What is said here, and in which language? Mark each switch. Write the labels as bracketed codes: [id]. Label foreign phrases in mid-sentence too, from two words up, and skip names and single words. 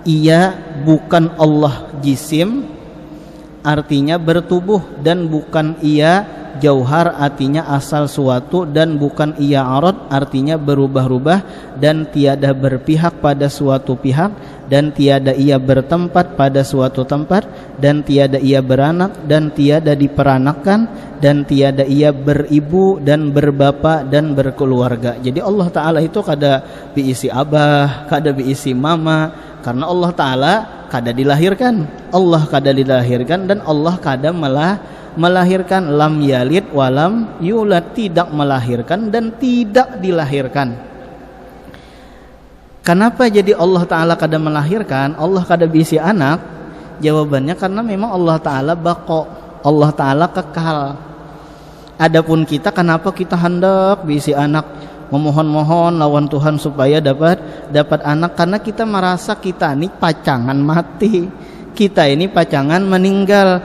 [ms] ia bukan Allah jisim artinya bertubuh, dan bukan ia jauhar artinya asal suatu, dan bukan ia arad artinya berubah-ubah, dan tiada berpihak pada suatu pihak, dan tiada ia bertempat pada suatu tempat, dan tiada ia beranak dan tiada diperanakkan, dan tiada ia beribu dan berbapa dan berkeluarga. [bjn] Jadi Allah Ta'ala itu kada biisi abah, kada biisi mama, karena Allah Ta'ala kada dilahirkan, Allah kada dilahirkan, dan Allah kada melahirkan. [ar] لم يلد ولم يولد, [id] tidak melahirkan dan tidak dilahirkan. [bjn] Kenapa jadi Allah Ta'ala kada melahirkan, Allah kada bisi anak? Jawabannya karena memang Allah Ta'ala baqo, Allah Ta'ala kekal. Adapun kita, kenapa kita hendak bisi anak, memohon-mohon lawan Tuhan supaya dapat anak? Karena kita merasa kita ini pacangan mati, kita ini pacangan meninggal.